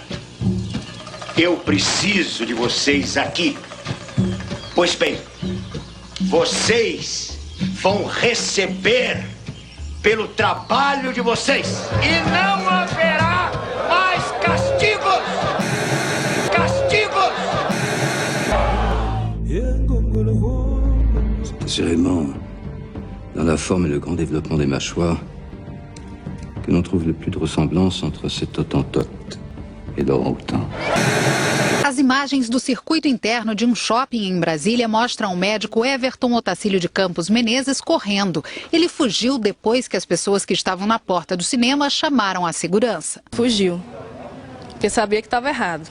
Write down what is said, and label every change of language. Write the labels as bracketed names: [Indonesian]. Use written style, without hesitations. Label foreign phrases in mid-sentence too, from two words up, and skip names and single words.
[Portuguese] Eu preciso de vocês aqui. Pois bem, vocês vão receber pelo trabalho de vocês. E não haverá mais castigos! Castigos! [French] Assurément, dans la forme et le grand développement des mâchoires, que l'on trouve le plus de ressemblance entre cet Hottentote et l'orang-outan. [Portuguese] As imagens do circuito interno de um shopping em Brasília mostram o médico Everton Otacílio de Campos Menezes correndo. Ele fugiu depois que as pessoas que estavam na porta do cinema chamaram a segurança. Fugiu, porque sabia que estava errado.